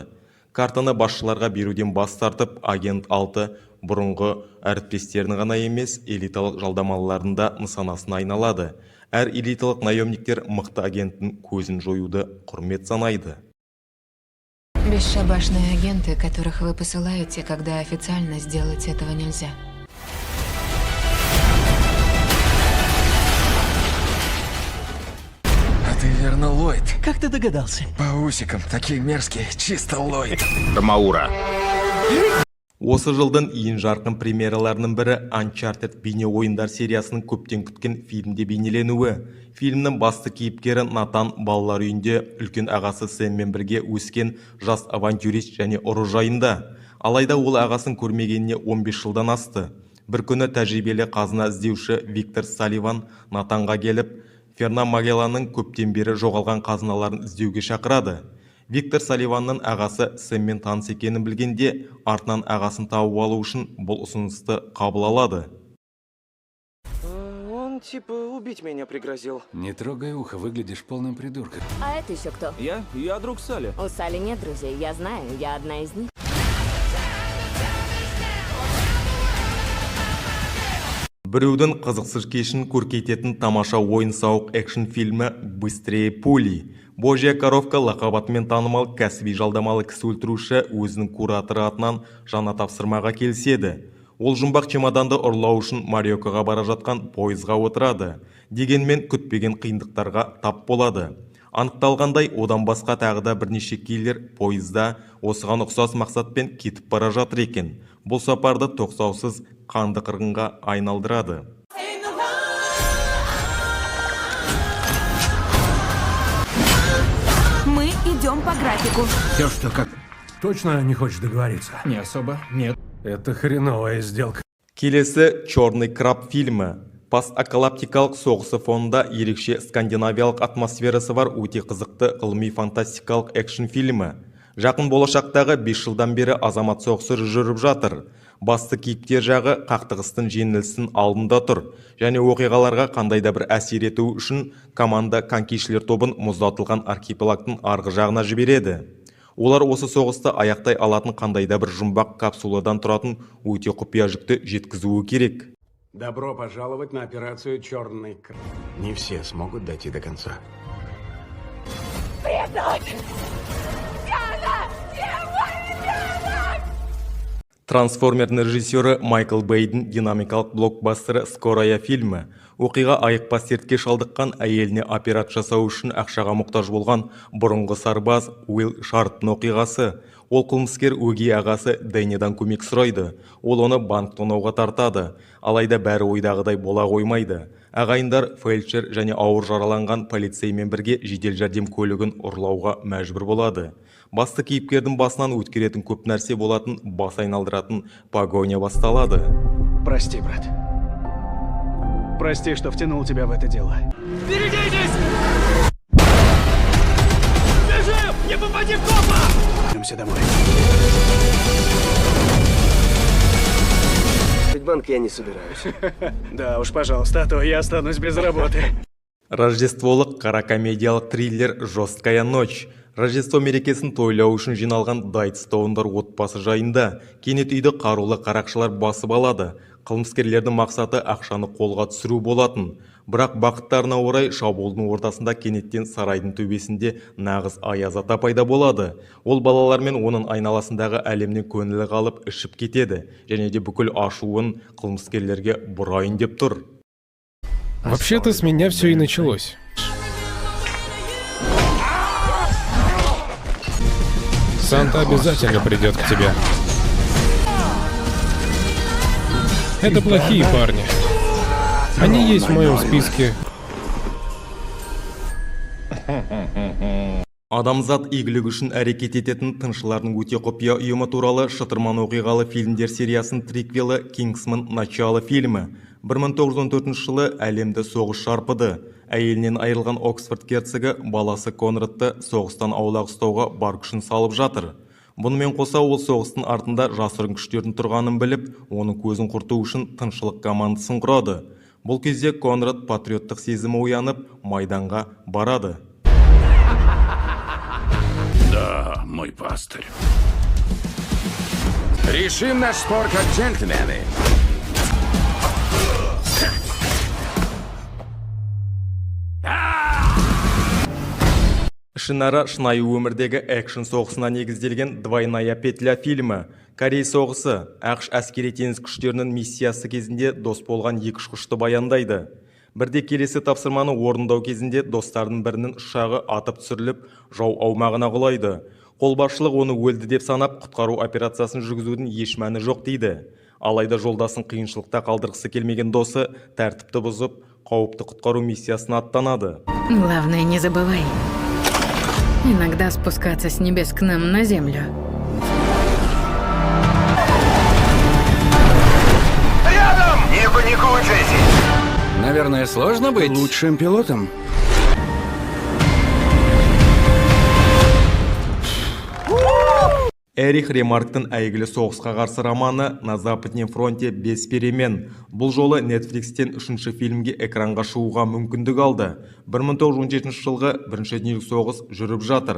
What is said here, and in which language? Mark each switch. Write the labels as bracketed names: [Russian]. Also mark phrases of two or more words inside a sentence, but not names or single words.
[Kazakh] Картаны басшыларға беруден бас тартып, агент 6 бұрынғы әріптестерін ғана емес, элиталық жалдамаларында нысанасына айналады. Әр элиталық наемниктер мықты агенттің көзін жоюды құрмет санайды. [Russian] Бесшабашные агенты, которых вы посылаете, когда официально сделать этого нельзя. А ты верно Ллойд? Как ты догадался? По усикам, такие мерзкие, чисто Ллойд. Тамаура. [Kazakh] Осы жылдың ең жарқын премьераларының бірі Uncharted бейне ойындар сериясының көптен күткен фильмде бейнеленуі. Фильмнің басты кейіпкері Натан балалар үйінде үлкен ағасы Сэммен бірге өскен жас авантюрист және ұры жайында. Алайда ол ағасын көрмегеніне 15 жылдан асты. Бір күні тәжірибелі қазына іздеуші Виктор Салливан Натанға келіп, Фернан Магелланның көптен бері жоғалған қазыналарын іздеуге шақырады. Виктор Салливанның ағасы Сэммен таныс екенін білгенде, артынан ағасын тауып алу үшін бұл ұсынысты қабыл алады. [Russian] Он типа убить меня пригрозил. Не трогай ухо, выглядишь полным придурком. А это еще кто? Я друг Салли. У Салли нет друзей, я знаю, я одна из них. [Kazakh] Біреудің қызықсыз кешін көркейтетін тамаша ойын-сауық экшн фильмі «Быстрее пули». Божья коровка лақабатымен танымал кәсіби жалдамалы кісі өлтіруші өзінің кураторы атынан жаңа тапсырмаға келіседі. Ол жұмбақ чемоданды ұрлау үшін Мариокаға бара жатқан пойызға отырады. Дегенмен күтпеген қиындықтарға тап болады. Анықталғандай, одан басқа тағы да бірнеше киллер пойызда осыған ұқсас мақсатпен кетіп бара жатыр екен. Бұл сапарды тоқтаусыз қанды қырғынға айналдырады. [Russian] Мы идем по графику. Все, что как... Точно не хочешь договориться? Не особо, нет. Это хреновая сделка. [Kazakh] Келесі «Черный краб» фильмі. Постапокалиптикалық соғысы фонында ерекше скандинавиялық атмосферасы бар өте қызықты ғылыми фантастикалық экшн фильмі. Жақын болашақтағы 5 жылдан бері азамат соғысы жүріп жатыр. Басты кейіпкер жағы қақтығыстың жеңілісін алдында тұр, және оқиғаларға қандайда бір әсер ету үшін команда конкишілер тобын мұздатылған архипелагтың арғы жағына жібереді. Олар осы соғысты аяқтай алатын қандайда бір жұмбақ капсуладан тұратын өте құпия жүкті жеткізуі керек. [Russian] Добро пожаловать на операцию «Черный краб». Не все смогут дойти до конца. [Kazakh] Трансформердің режиссері Майкл Бейдің динамикалық блокбастері «Скорая» фильмі. Оқиға айықпас дертке шалдыққан әйеліне операт жасау үшін ақшаға мұқтаж болған бұрынғы сарбаз Уилл Шарптың оқиғасы. Ол қылмыскер өгей ағасы Дэннидан көмек сұрайды. Ол оны банк тонауға тартады. Алайда бәрі ойдағыдай бола қоймайды. Ағайындар фельдшер және ауыр жараланған полицеймен бірге жедел жәрдем көлігін ұрлауға мәжбүр болады. Басты кейіпкердің басынан өткеретін көп нәрсе болатын, бас айналдыратын погоня басталады. [Russian] Прости, брат. Прости, что втянул тебя в это дело. Берегитесь! Бежим! Не попади в копа! Идемся домой. В банк я не собираюсь. Да уж, пожалуйста, а то я останусь без работы. [Kazakh] Рождестволық қаракомедиялық триллер «Жесткая ночь». Рождество мерекесін тойлау үшін жиналған Дайтстоундар отбасы жайында. Кенет үйді қарулы қарақшылар басып алады. Қылмыскерлердің мақсаты ақшаны қолға түсіру болатын. Бірақ бақыттарына орай шабуылдың ортасында кенеттен сарайдың төбесінде нағыз аяз ата пайда болады. Ол балалармен оның айналасындағы әлемнен көңілі қалып ішіп кетеді, және де бүкіл ашуын қылмыскерлерге бұрайын деп тұр. [Russian] Вообще-то с меня все и началось. Санта обязательно придет к тебе. Это плохие парни. Они есть в моем списке. [Kazakh] Адамзат игілік үшін әрекет ететін тыңшылардың өте құпия ұйымы туралы шытырман оқиғалы фильмдер сериясының триквелі «Кингсман. Начало» фильмі. 1914 жылы әлемді соғыс шарпыды. Әйелінен айырылған Оксфорд герцогі баласы Конрадты соғыстан аулақ ұстауға бар күшін салып жатыр. Бұнымен қоса ол соғыстың артында жасырын күштердің тұрғанын біліп, оның көзін құрту үшін тыңшылық командасын құрады. Бұл кезде Конрад патриоттық сезімі оянып, майданға барады. [Russian] Да, мой пастырь. Решим наш спор как джентльмены. [Kazakh] Ішінара шынайы өмірдегі экшн соғысына негізделген «Двойная петля» фильмі. Корей соғысы ақш әскери теңіз күштерінің миссиясы кезінде дос болған екі ұшқышты баяндайды. Бірде келесі тапсырманы орындау кезінде достардың бірінің ұшағы атып түсіріліп, жау аумағына құлайды. Қолбасшылық оны өлді деп санап, құтқару операциясын жүргізудің еш мәні жоқ дейді. Алайда жолдасын қиыншылықта қалдырғысы келмеген досы тәртіпті бұзып, қауіпті құтқару миссиясына аттанады. [Russian] Главное, не забывай. Иногда спускаться с небес к нам на землю. Рядом! Не паникуй, Джесси! Наверное, сложно быть Лучшим пилотом. [Kazakh] Эрих Ремарктың әйгілі соғысқа қарсы романы «На западном фронте без перемен». Бұл жолы Netflixтен үшінші фильмге экранға шығуға мүмкіндік алды. 1917 жылғы бірінші дүниелік соғыс жүріп жатыр.